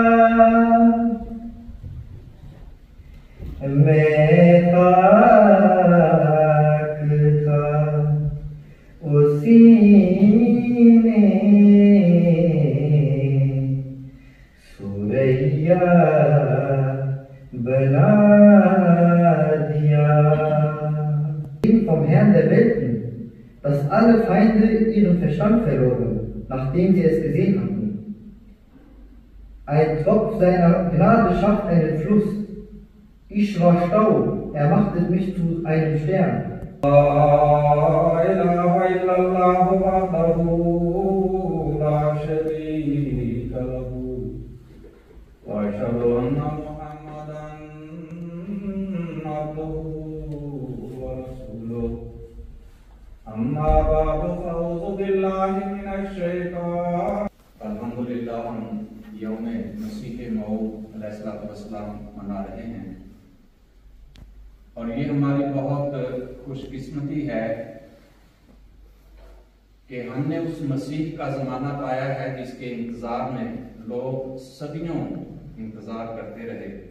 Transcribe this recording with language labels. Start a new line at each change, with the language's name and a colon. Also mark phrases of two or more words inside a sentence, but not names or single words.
Urdu: میں خاک تھا اسی نے ثریا بنا دیا.
German: vom Herrn der Welten, dass alle Feinde ihren Verstand verloren, nachdem sie es gesehen hatten. Ein Tropf seiner Gnade schafft einen Fluss. Ich war Staub, er machte mich zu einem Stern.
Arabic: لا إله إلا الله وحده لا شريك له وأشهد أن محمدا عبده ورسوله. أما بعد فأعوذ بالله من الشيطان. Alhamdulillah,
Urdu: ہم یوم مسیح موعود علیہ السلام منا رہے ہیں اور یہ ہماری بہت خوش قسمتی ہے کہ ہم نے اس مسیح کا زمانہ پایا ہے جس کے انتظار میں لوگ صدیوں انتظار کرتے رہے